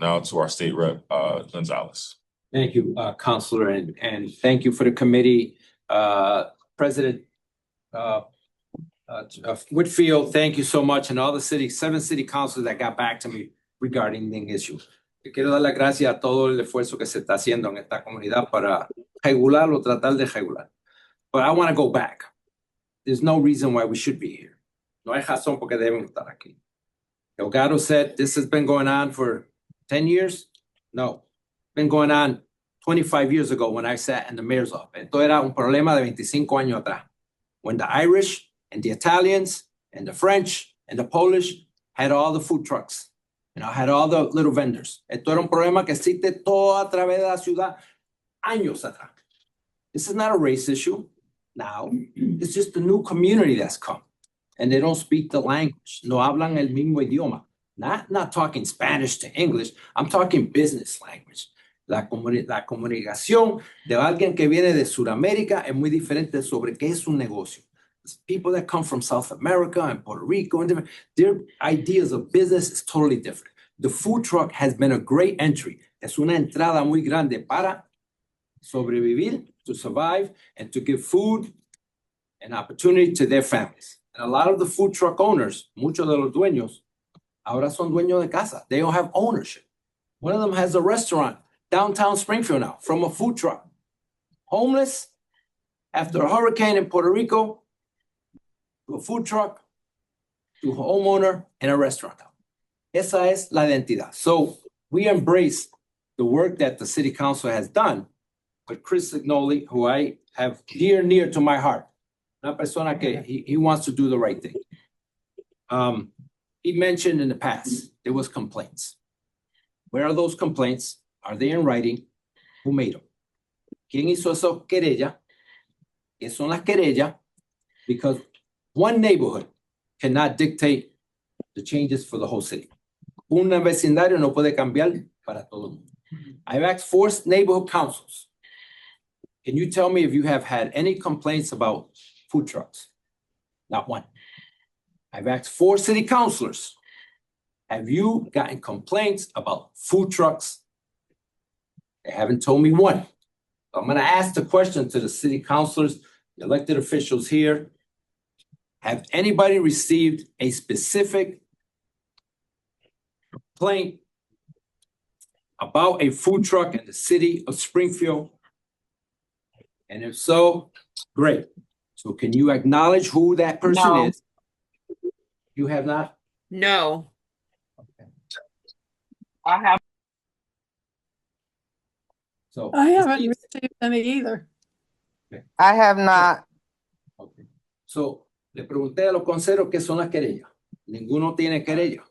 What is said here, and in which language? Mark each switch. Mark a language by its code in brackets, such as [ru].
[en] Now to our State Rep Gonzalez. Thank you, Counselor, and thank you for the committee. President Whitfield, thank you so much, and all the 7 city councils that got back to me regarding the issue. [es] Quiero dar las gracias a todo el esfuerzo que se está haciendo en esta comunidad para regular o tratar de regular. [en] But I want to go back. There's no reason why we should be here. [es] No hay razón por qué debemos estar aquí. [en] Delgado said this has been going on for 10 years. No, been going on 25 years ago when I sat in the mayor's office. [es] Esto era un problema de 25 años atrás. [en] When the Irish and the Italians and the French and the Polish had all the food trucks, had all the little vendors. [es] Esto era un problema que existe todo a través de la ciudad años atrás. [en] This is not a race issue now. It's just a new community that's come. And they don't speak the language. [es] No hablan el mismo idioma. [en] Not talking Spanish to English. I'm talking business language. [es] La comunicación de alguien que viene de Sudamérica es muy diferente sobre qué es un negocio. [en] People that come from South America and Puerto Rico, and their ideas of business is totally different. The food truck has been a great entry. [es] Es una entrada muy grande para sobrevivir, [en] to survive, and to give food and opportunity to their families. And a lot of the food truck owners, [es] muchos de los dueños, ahora son dueños de casa. [en] They don't have ownership. One of them has a restaurant downtown Springfield now from a food truck. Homeless after a hurricane in Puerto Rico, to a food truck, to a homeowner, and a restaurant. [es] Esa es la identidad. [en] So we embrace the work that the city council has done with Chris Signoli, who I have near to my heart. [es] Una persona que [en] he wants to do the right thing. He mentioned in the past, there was complaints. Where are those complaints? Are they in writing? Who made them? [es] ¿Quién hizo esa querella? ¿Qué son las querellas? [en] Because one neighborhood cannot dictate the changes for the whole city. [es] Un vecindario no puede cambiar para todo el mundo. [en] I've asked 4 neighborhood councils. Can you tell me if you have had any complaints about food trucks? Not one. I've asked 4 city councilors. Have you gotten complaints about food trucks? They haven't told me one. So I'm going to ask the question to the city councilors, the elected officials here. Have anybody received a specific complaint about a food truck in the city of Springfield? And if so, great. So can you acknowledge who that person is? You have not? No. Okay. I have. So I haven't received any either. Okay. I have not. [es] Okay. So le pregunté a los consejeros qué son las querellas. Ninguno tiene querella.